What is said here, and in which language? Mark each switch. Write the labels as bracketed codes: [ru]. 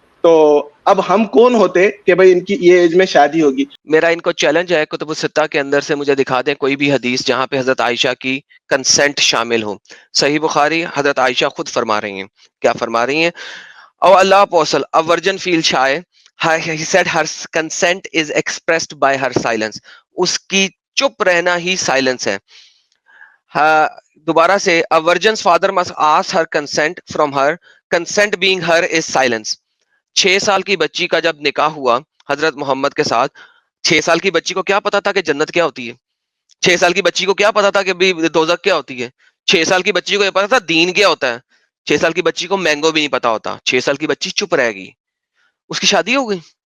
[ur] تو اب ہم کون ہوتے کہ بھائی ان کی یہ ایج میں شادی ہوگی. میرا ان کو چیلنج ہے کتب الستہ کے اندر سے مجھے دکھا دیں کوئی بھی حدیث جہاں پہ حضرت عائشہ کی کنسنٹ شامل ہو. صحیح بخاری، حضرت عائشہ خود فرما رہی ہیں. کیا فرما رہی ہیں؟ او اللہ [en] apostle, a virgin feels shy. He said her consent is expressed by her silence. [ur] اس کی چپ رہنا ہی سائلنس ہے. دوبارہ سے [en] a virgin's father must ask her consent from her. Consent being her is silence. [ur] 6 سال کی بچی کا جب نکاح ہوا حضرت محمد کے ساتھ، 6 سال کی بچی کو کیا پتا تھا کہ جنت کیا ہوتی ہے؟ 6 سال کی بچی کو کیا پتا تھا کہ دوزخ کیا ہوتی ہے؟ 6 سال کی بچی کو یہ پتا تھا دین کیا ہوتا ہے. 6 سال کی بچی کو مینگو بھی نہیں پتا ہوتا. 6 سال کی بچی چپ رہ گئی، اس کی شادی ہو گئی.